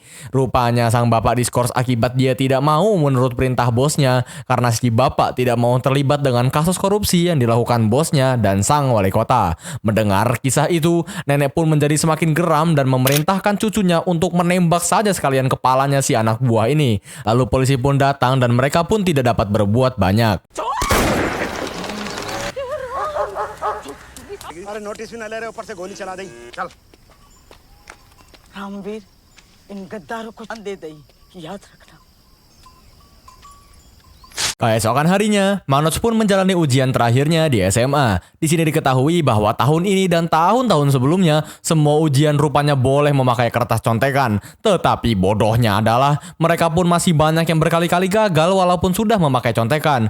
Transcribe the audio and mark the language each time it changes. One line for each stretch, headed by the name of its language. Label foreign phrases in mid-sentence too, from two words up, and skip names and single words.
Indonesian: Rupanya sang bapak diskors akibat dia tidak mau menurut perintah bosnya, karena si bapak tidak mau terlibat dengan kasus korupsi yang dilakukan bosnya dan sang wali kota. Mendengar kisah itu, nenek pun menjadi semakin geram dan memerintahkan cucunya untuk menembak saja sekalian kepalanya si anak buah ini. Lalu polisi pun datang dan mereka pun tidak dapat berbuat banyak.
Hindi: अरे नोटिस भी ना ले रहे ऊपर से गोली चला दी चल रामवीर इन गद्दारों को दे दई याद रखना
Indonesian: Keesokan harinya, Manoj pun menjalani ujian terakhirnya di SMA. Di sini diketahui bahwa tahun ini dan tahun-tahun sebelumnya, semua ujian rupanya boleh memakai kertas contekan. Tetapi bodohnya adalah, mereka pun masih banyak yang berkali-kali gagal walaupun sudah memakai contekan.